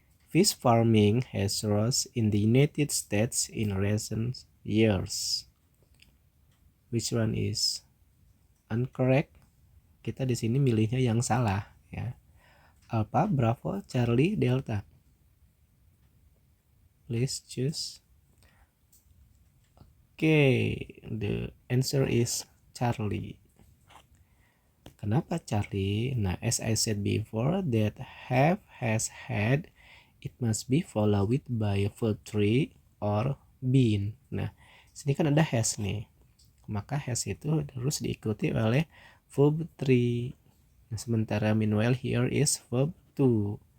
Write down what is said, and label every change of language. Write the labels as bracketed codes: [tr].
[en] Fish farming has rose in the United States in recent years. Which one is incorrect? [id] Kita di sini milihnya yang salah ya. [en] Alpha, bravo, charlie, delta. Please choose. Okay, the answer is charlie. [id] Kenapa Charlie? Nah, [en] as I said before, that have, has, had, it must be followed by verb 3 or been. [id] Nah, sini kan ada has nih. Maka has itu harus diikuti oleh verb 3. Nah, sementara [en] meanwhile here is verb 2.